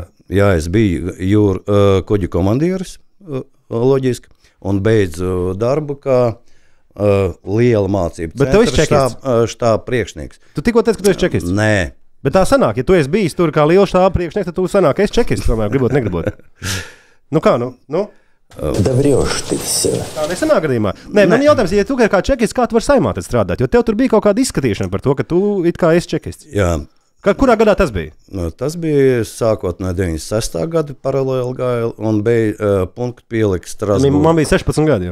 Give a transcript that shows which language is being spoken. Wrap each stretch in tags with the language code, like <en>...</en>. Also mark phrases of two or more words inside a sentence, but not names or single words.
<lv>Jā, es biju kuģu komandieris, loģiski, un beidzu darbu kā liela mācība. Bet tu esi čekists? Štāba priekšnieks. Tu tikko teici, ka tu esi čekists? Nē. Bet tā sanāk, ja tu esi bijis tur kā liela štāba priekšnieks, tad tu sanāk, es čekists, tomēr gribot, negribot. Nu kā, nu?</lv> <ru>Да врешь ты все.</ru> <lv>Tā nesanāk gadījumā. Nē, man jautājums, ja tu kā čekists, kā tu vari saimā tad strādāt? Jo tev tur bija kaut kāda izskatīšana par to, ka tu it kā esi čekists. Jā. Kurā gadā tas bija? Tas bija sākot no 96. gada paralēli gāja un bija punktu pielikt Strasbūras. Man bija 16 gadi.</lv>